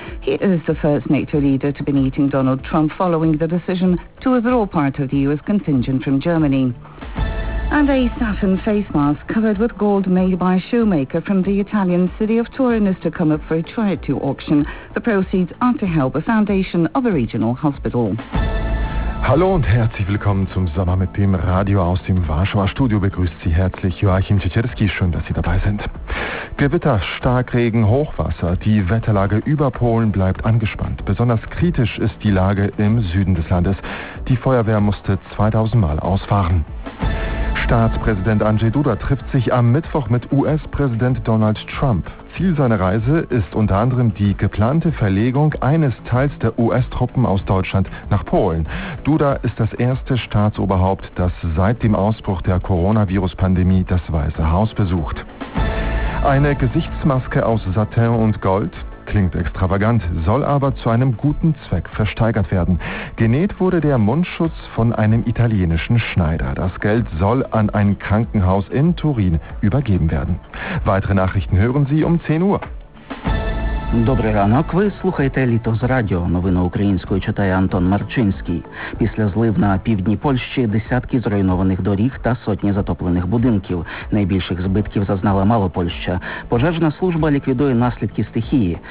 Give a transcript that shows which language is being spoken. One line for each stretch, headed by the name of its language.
English: He is the first NATO leader to be meeting Donald Trump following the decision to withdraw part of the US contingent from Germany. And a satin face mask covered with gold made by a shoemaker from the Italian city of Turin is to come up for a charity auction. The proceeds are to help the foundation of a regional hospital.
German: Hallo und herzlich willkommen zum Sommer mit dem Radio aus dem Warschauer Studio. Begrüßt Sie herzlich Joachim Ciecierski. Schön, dass Sie dabei sind. Gewitter, Starkregen, Hochwasser. Die Wetterlage über Polen bleibt angespannt. Besonders kritisch ist die Lage im Süden des Landes. Die Feuerwehr musste 2000 Mal ausfahren. Staatspräsident Andrzej Duda trifft sich am Mittwoch mit US-Präsident Donald Trump. Ziel seiner Reise ist unter anderem die geplante Verlegung eines Teils der US-Truppen aus Deutschland nach Polen. Duda ist das erste Staatsoberhaupt, das seit dem Ausbruch der Coronavirus-Pandemie das Weiße Haus besucht. Eine Gesichtsmaske aus Satin und Gold? Klingt extravagant, soll aber zu einem guten Zweck versteigert werden. Genäht wurde der Mundschutz von einem italienischen Schneider. Das Geld soll an ein Krankenhaus in Turin übergeben werden. Weitere Nachrichten hören Sie um 10 Uhr.
Ukrainian: Добрий ранок, ви слухаєте «Літо з радіо». Новини українською читає Антон Марчинський. Після злив на півдні Польщі десятки зруйнованих доріг та сотні затоплених будинків. Найбільших збитків зазнала Малопольща. Пожежна служба ліквідує наслідки стихії.